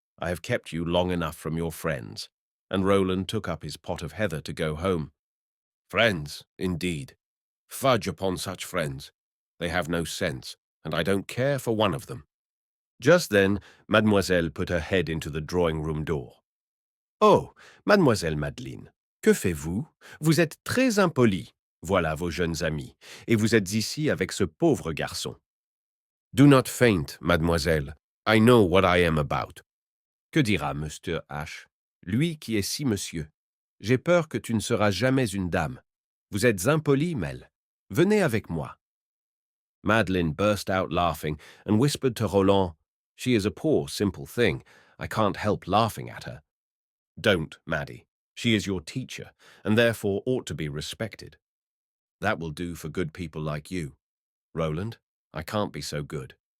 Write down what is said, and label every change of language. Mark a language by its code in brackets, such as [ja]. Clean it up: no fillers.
[en] I have kept you long enough from your friends. And Roland took up his pot of heather to go home. Friends, indeed. Fudge upon such friends. They have no sense, and I don't care for one of them. Just then, Mademoiselle put her head into the drawing-room door. [fr] Oh, Mademoiselle Madeleine, que faites-vous? Vous êtes très impolie. Voilà vos jeunes amis, et vous êtes ici avec ce pauvre garçon. [en] Do not faint, mademoiselle. I know what I am about. [fr] Que dira Mr. H, lui qui est si monsieur? J'ai peur que tu ne seras jamais une dame. Vous êtes impolie, Mel. Venez avec moi. [en] Madeline burst out laughing and whispered to Roland, "She is a poor, simple thing. I can't help laughing at her." Don't, Maddie. She is your teacher, and therefore ought to be respected. That will do for good people like you. Roland, I can't be so good.